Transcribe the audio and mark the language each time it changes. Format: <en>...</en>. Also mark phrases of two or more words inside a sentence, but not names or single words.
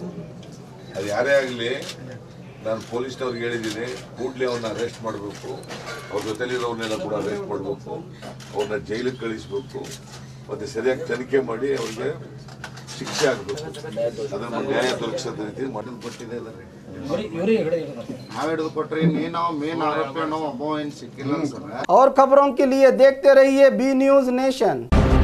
<kn>ಅದು ಯಾರೇ ಆಗಲಿ ನಾನು ಪೊಲೀಸ್ನವ್ರಿಗೆ ಹೇಳಿದ್ದೀನಿ, ಕೂಡಲೇ ಅವ್ರನ್ನ ಅರೆಸ್ಟ್ ಮಾಡಬೇಕು, ಅವ್ರ ಜೊತೆಲಿರೋರ್ನೆಲ್ಲ ಕೂಡ ಅರೆಸ್ಟ್ ಮಾಡಬೇಕು, ಅವ್ರನ್ನ ಜೈಲಿಗೆ ಕಳಿಸ್ಬೇಕು, ಮತ್ತೆ ಸರಿಯಾಗಿ ತನಿಖೆ ಮಾಡಿ ಅವ್ರಿಗೆ ಶಿಕ್ಷೆ ಆಗಬೇಕು, ಅದನ್ನು ನ್ಯಾಯ ದೊರಕಿಸೋದ ರೀತಿ ಮಾಡಿ ಕೊಟ್ಟಿದೆ।</kn> <hi>और खबरों के लिए देखते रहिए बी न्यूज नेशन।</hi>